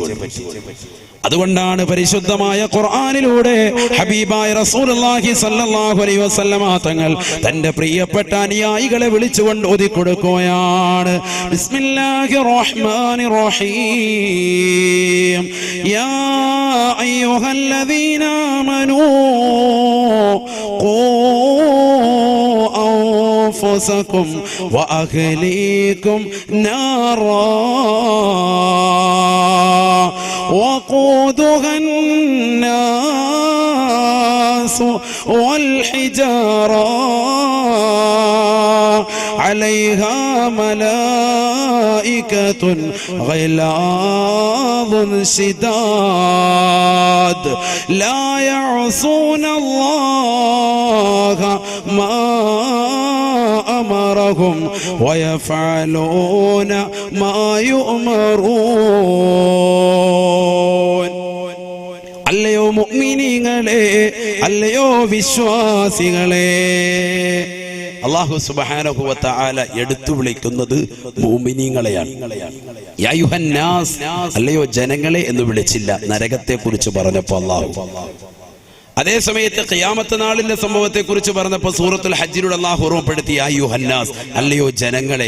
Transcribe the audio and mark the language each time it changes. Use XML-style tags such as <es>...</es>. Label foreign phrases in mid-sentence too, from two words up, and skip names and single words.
<ml>അതുകൊണ്ടാണ് പരിശുദ്ധമായ ഖുർആനിലൂടെ ഹബീബായ റസൂലുള്ളാഹി</ml> <ar>صلى الله عليه وسلم</ar> <ml>തങ്ങൾ തന്റെ പ്രിയപ്പെട്ട അനുയായികളെ വിളിച്ചുകൊണ്ട് ഓതി കൊടുക്കുകയാണ്.</ml> <ar>بسم الله الرحمن الرحيم. يا أيها الذين آمنوا قوا أنفسكم وأهليكم نارا وقودها الناس والحجارة عليها ملائكة غلاظ شداد لا يعصون الله ما أمرهم ويفعلون ما يؤمرون.</ar> <ml>അല്ലയോ മുഅ്മിനീങ്ങളെ, അല്ലയോ വിശ്വാസികളെ, അല്ലാഹു</ml> <ar>سبحانه وتعالى</ar> <ml>എടുത്തു വിളിക്കുന്നത് മുഅ്മിനീങ്ങളെയാണ്.</ml> <ar>يا أيها الناس,</ar> <ml>അല്ലയോ ജനങ്ങളെ എന്ന് വിളിച്ചില്ല. നരകത്തെ കുറിച്ച് പറഞ്ഞപ്പോൾ അല്ലാഹു, അതേ സമയത്ത് ഖിയാമത്ത് നാളിന്റെ സംഭവത്തെ കുറിച്ച് പറഞ്ഞപ്പോൾ സൂറത്തുൽ ഹജ്ജിലൂടെ അല്ലാഹു ഓർമ്മപ്പെടുത്തി</ml> <ar>يا أيها الناس,</ar> <ml>അല്ലയോ ജനങ്ങളെ.</ml>